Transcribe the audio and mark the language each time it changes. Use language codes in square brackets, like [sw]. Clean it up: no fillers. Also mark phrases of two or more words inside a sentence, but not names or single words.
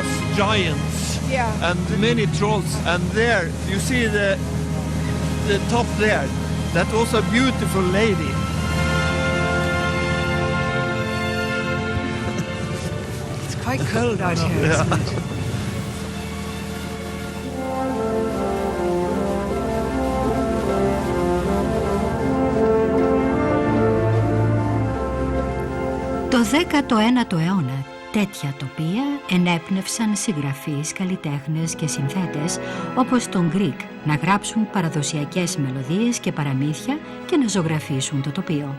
[en] was giants. Yeah. And many trolls. And there, you see the top there. That was a beautiful lady. It's quite cold out here, isn't it? [el] Το 19ο αιώνα τέτοια τοπία ενέπνευσαν συγγραφείς, καλλιτέχνες και συνθέτες όπως τον Γκρικ να γράψουν παραδοσιακές μελωδίες και παραμύθια και να ζωγραφίσουν το τοπίο.